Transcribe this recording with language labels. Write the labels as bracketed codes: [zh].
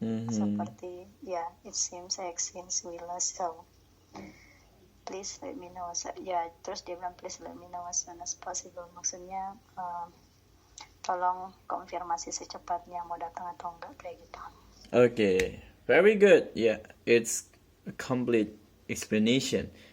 [id] Seperti [en] it seems we lost, so please let me know. [id] Terus dia bilang [en] please let me know as soon as possible. [id] Maksudnya tolong konfirmasi secepatnya mau datang atau enggak, kayak gitu. [en] Okay, very good. Yeah, it's a complete explanation.